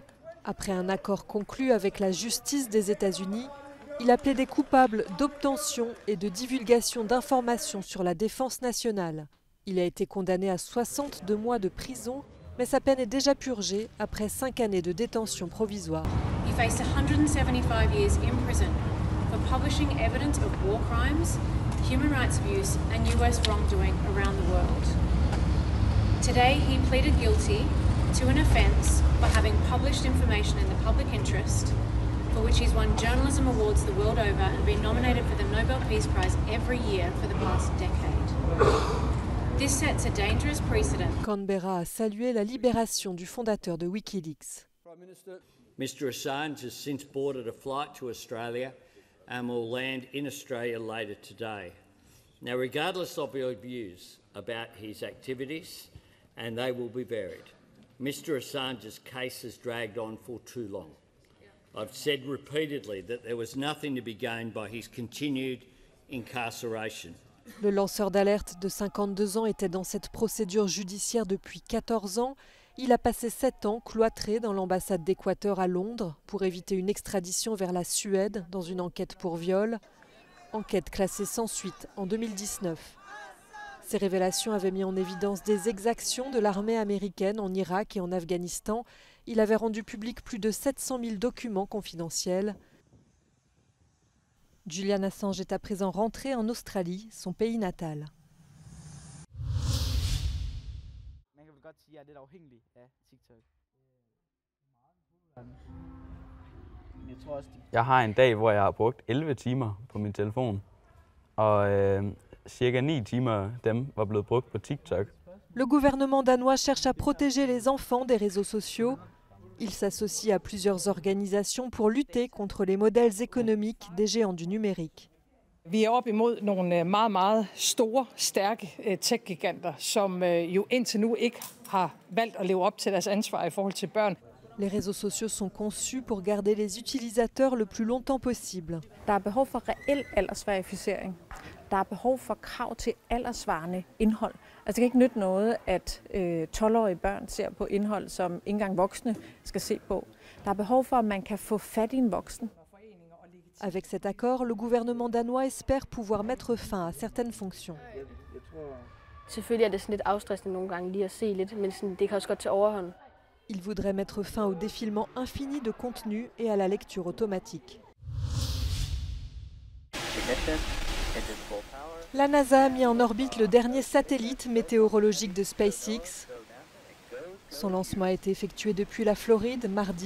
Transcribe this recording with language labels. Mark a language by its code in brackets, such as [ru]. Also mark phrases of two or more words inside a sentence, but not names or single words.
[fr] Après un accord conclu avec la justice des États-Unis, il a plaidé coupable d'obtention et de divulgation d'informations sur la défense nationale. Il a été condamné à 62 mois de prison, mais sa peine est déjà purgée après 5 années de détention provisoire. [en] He faced 175 years in prison for publishing evidence of war crimes, human rights abuse and US wrongdoing around the world. Today he pleaded guilty to an offence for having published information in the public interest, for which he's won journalism awards the world over and been nominated for the Nobel Peace Prize every year for the past decade. This sets a dangerous precedent. [fr] Canberra a salué la libération du fondateur de Wikileaks. [en] Mr Assange has since boarded a flight to Australia and will land in Australia later today. Now, regardless of your views about his activities, and they will be varied, Mr Assange's case has dragged on for too long. I've said repeatedly that there was nothing to be gained by his continued incarceration. [fr] Le lanceur d'alerte de 52 ans était dans cette procédure judiciaire depuis 14 ans. Il a passé 7 ans cloîtré dans l'ambassade d'Équateur à Londres pour éviter une extradition vers la Suède dans une enquête pour viol. Enquête classée sans suite en 2019. Ces révélations avaient mis en évidence des exactions de l'armée américaine en Irak et en Afghanistan. Il avait rendu public plus de 700 000 documents confidentiels. Julian Assange est à présent rentré en Australie, son pays natal. [da] Jeg har en dag, hvor jeg har brugt 11 timer på min telefon, og cirka 9 timer af dem var blevet brugt på TikTok. [fr] Le gouvernement danois cherche à protéger les enfants des réseaux sociaux. Il s'associe à plusieurs organisations pour lutter contre les modèles économiques des géants du numérique. [da] Vi op imod nogle meget store, stærke tech-giganter, som jo indtil nu ikke har valgt at leve op til deres ansvar i forhold til børn. [fr] Les réseaux sociaux sont conçus pour garder les utilisateurs le plus longtemps possible. [da] Der er behov for reel aldersverificering. Der er behov for krav til alderssvarende indhold. Altså det kan ikke nytte noget, at 12-årige børn ser på indhold, som ikke engang voksne skal se på. Der er behov for, at man kan få fat i en voksen. [fr] Avec cet accord, le gouvernement danois espère pouvoir mettre fin à certaines fonctions. [da] Selvfølgelig er det sådan lidt afstressende nogle gange lige at se lidt, men sådan, det kan også godt tage overhånd. [fr] Il voudrait mettre fin au défilement infini de contenu et à la lecture automatique. La NASA a mis en orbite le dernier satellite météorologique de SpaceX. Son lancement a été effectué depuis la Floride mardi.